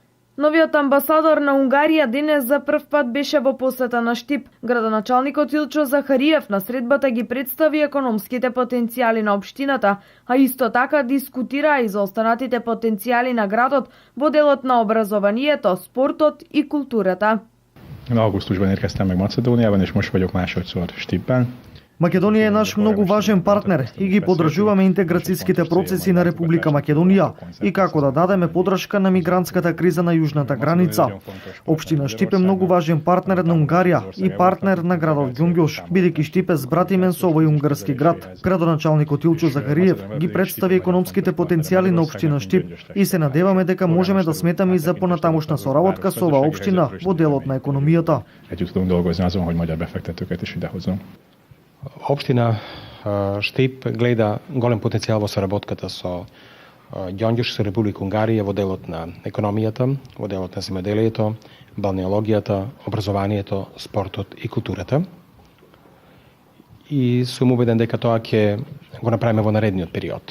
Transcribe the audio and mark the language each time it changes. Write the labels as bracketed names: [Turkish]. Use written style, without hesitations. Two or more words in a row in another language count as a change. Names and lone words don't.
[Macedonian] Новиот амбасадор на Унгарија денес за прв пат беше во посета на Штип. Градоначалникот Илчо Захариев на средбата ги представи економските потенцијали на општината, а исто така дискутира и за останатите потенцијали на градот во делот на образованието, спортот и културата. [Hungarian] Augusztusban érkeztem meg Macedóniában, és most vagyok másodszor Stipben. [Macedonian] Македонија е наш многу важен партнер и ги подржуваме интеграцијските процеси на Република Македонија и како да дадеме подршка на мигрантската криза на јужната граница. Општина Штип е многу важен партнер на Унгарија и партнер на градот Ѓонгјош, бидејќи Штип е збратимен со овој унгарски град. Градоначалникот Илчо Захариев ги представи економските потенцијали на општина Штип и се надеваме дека можеме да сметаме и за понатамошна соработка со оваа општина во делот на економијата. [Hungarian] Együtt tudunk dolgozni azon, hogy magyar befektetőket is idehozunk. [Macedonian] Општина Штип гледа голем потенцијал во соработката со Ѓонгјош, со Република Унгарија во делот на економијата, во делот на земјоделието, балнеологијата, образованието, спортот и културата. И сум убеден дека тоа ќе го направиме во наредниот период.